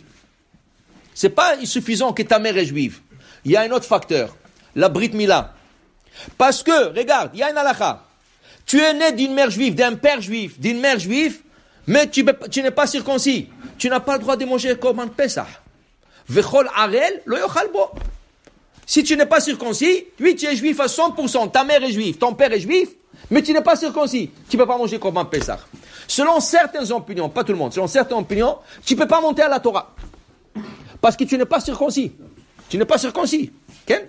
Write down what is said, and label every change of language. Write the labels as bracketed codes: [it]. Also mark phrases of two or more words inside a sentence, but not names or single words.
[fr] C'est pas suffisant que ta mère est juive. Il y a un autre facteur, la [he] ברית מילה. [fr] Parce que, regarde, il y a une halakha. Tu es né d'une mère juive, d'un père juif, d'une mère juive, mais tu n'es pas circoncis. Tu n'as pas le droit de manger comme un Pesach. [he] וכל ערל לא יאכל בו. [fr] Si tu n'es pas circoncis, oui, tu es juif à 100%, ta mère est juive, ton père est juif, mais tu n'es pas circoncis. Tu ne peux pas manger comme un Pesach. Selon certaines opinions, pas tout le monde, selon certaines opinions, tu ne peux pas monter à la Torah. Parce que tu n'es pas circoncis. Tu n'es pas circoncis. Okay?